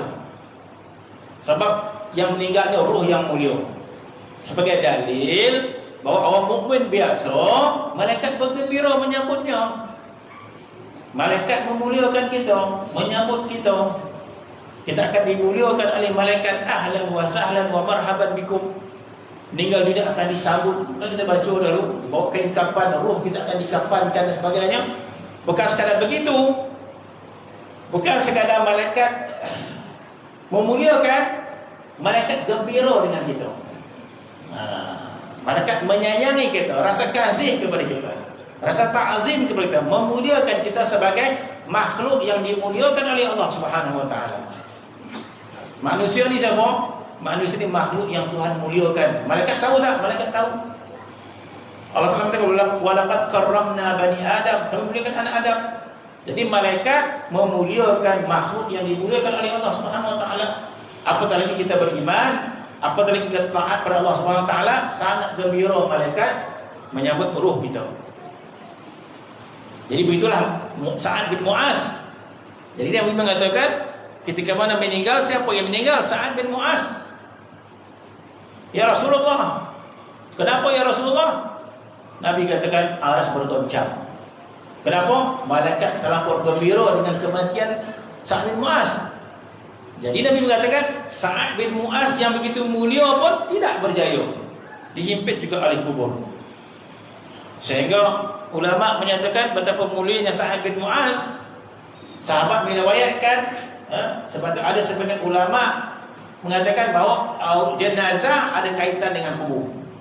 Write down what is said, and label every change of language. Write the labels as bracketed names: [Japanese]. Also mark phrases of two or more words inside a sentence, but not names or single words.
[Malay] Sebab yang meninggalnya roh yang mulia. Sebagai dalil bahawa orang mukmin biasa, malaikat bergembira menyambutnya. Malaikat memuliakan kita, menyambut kita. Kita akan dimuliakan oleh malaikat. [Arabic] أهلا وسهلا ومرحبا بكم. [Malay] Meninggal dunia akan disambut. Kan kita baca dulu, bawa kain kapan, roh kita akan dikapankan dan sebagainya. Bukan sekadar begitu. Bukan sekadar malaikat memuliakan, malaikat gembira dengan kita. Malaikat menyayangi kita, rasa kasih kepada kita, rasa ta'zim kepada kita, memuliakan kita sebagai makhluk yang dimuliakan oleh Allah [Arabic] سبحانه وتعالى. [Malay] Manusia ni siapa? Manusia ni makhluk yang Tuhan muliakan. Malaikat tahu tak? Malaikat tahu. Allah Taala kata, [Arabic] "ولقد كرمنا بني آدم." [Malay] Kami muliakan anak Adam. Jadi malaikat memuliakan makhluk yang dimuliakan oleh Allah [Arabic] سبحانه وتعالى. [Malay] Apatah lagi kita beriman, apatah lagi kita taat pada Allah [Arabic] سبحانه وتعالى, [Malay] sangat gembira malaikat menyambut ruh kita. Jadi begitulah Sa'ad bin Mu'az. Jadi Nabi mengatakan, ketika mana meninggal, siapa yang meninggal? Sa'ad bin Mu'az. [Arabic] يا رسول الله, [Malay] kenapa [Arabic] يا رسول الله? [Malay] Nabi katakan aras bergoncang. Kenapa? Malaikat terlampau gembira dengan kematian Sa'ad bin Mu'az. Jadi Nabi mengatakan Sa'ad bin Mu'az yang begitu mulia pun tidak berjaya, dihimpit juga oleh kubur. Sehingga ulama menyatakan betapa mulianya Sa'ad bin Mu'az. Sahabat meriwayatkan, sebab ada sebagian ulama mengatakan bahawa jenazah ada kaitan dengan kubur.